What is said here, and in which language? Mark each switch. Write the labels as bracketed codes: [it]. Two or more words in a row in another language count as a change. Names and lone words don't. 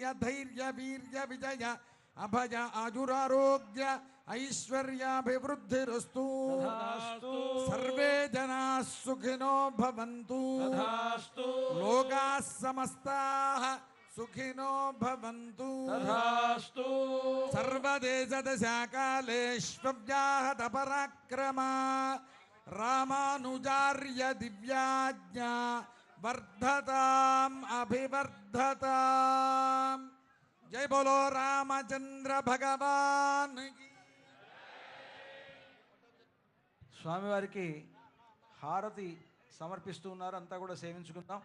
[sa] धैर्य वीर्य विजय अभय आजुरारोग्य ऐश्वर्याभिवृद्धिरस्तु सर्वे जनाः सुखिनो भवन्तु लोकाः समस्ताः सुखिनो भवन्तु सर्वदेशदशाकालेष्व्याहत पराक्रमा रामानुजार्य दिव्याज्ञा [te] వర్ధతాం అభివర్ధతాం. [hi] जय बोलो रामचंद्र भगवान. [te] స్వామివారికి హారతి సమర్పిస్తూ ఉన్నారు. అంతా కూడా సేవించుకుందాం.